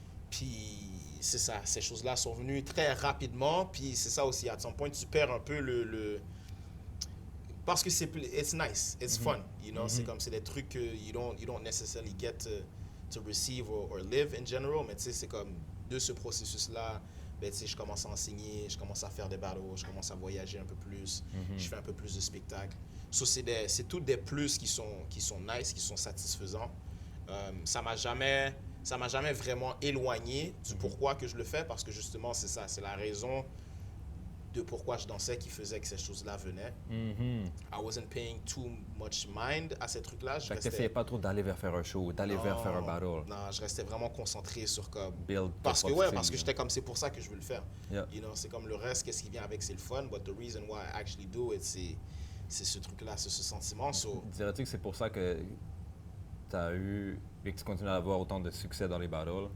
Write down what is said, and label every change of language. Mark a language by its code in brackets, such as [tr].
[fr] Puis, c'est ça, ces choses-là sont venues très rapidement, puis c'est ça aussi, à son point, tu perds un peu parce que [en] it's nice, it's fun, [fr] c'est comme, c'est des trucs que [en] you don't necessarily get to receive or live in general, [fr] mais tu sais, c'est comme, de ce processus-là, ben tu sais, je commence à enseigner, je commence à faire des battles, je commence à voyager un peu plus, je fais un peu plus de spectacles. So, c'est tous des plus qui sont nice, qui sont satisfaisants. Ça m'a jamais vraiment éloigné du pourquoi que je le fais, parce que justement, c'est ça, c'est la raison de pourquoi je dansais qui faisait que ces choses-là venaient. [en] I wasn't paying too much mind [fr] à ces trucs-là. Tu n'essayais pas trop d'aller vers faire un show, d'aller vers faire un battle. Non, je restais vraiment concentré sur comme... [en] Build [fr] parce que j'étais comme, c'est pour ça que je veux le faire. C'est comme le reste, qu'est-ce qui vient avec, c'est le fun, [en] but the reason why I actually do it, [fr] c'est ce truc-là, c'est ce sentiment. Dirais-tu que c'est pour ça que tu as eu et que tu continues à avoir autant de succès dans les battles?